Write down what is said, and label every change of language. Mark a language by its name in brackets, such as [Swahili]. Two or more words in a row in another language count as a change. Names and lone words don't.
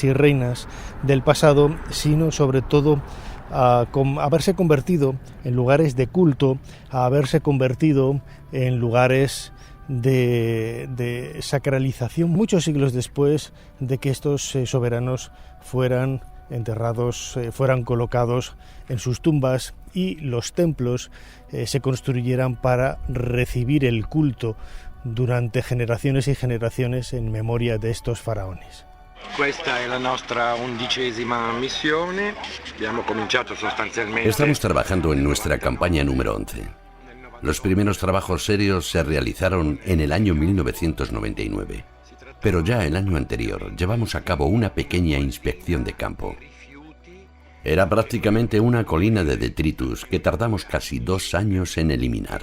[Spanish] y reinas del pasado, sino sobre todo a haberse convertido en lugares de culto, a haberse convertido en lugares de sacralización muchos siglos después de que estos soberanos fueran enterrados, fueran colocados en sus tumbas y los templos se construyeran para recibir el culto durante generaciones y generaciones en memoria de estos faraones. [Italian] Questa è la nostra 11ª missione. Abbiamo cominciato sostanzialmente. [Spanish] Estamos trabajando en nuestra campaña número 11. Los primeros trabajos serios se realizaron en el año 1999, pero ya el año anterior llevamos a cabo una pequeña inspección de campo. Era prácticamente una colina de detritus que tardamos casi 2 años en eliminar.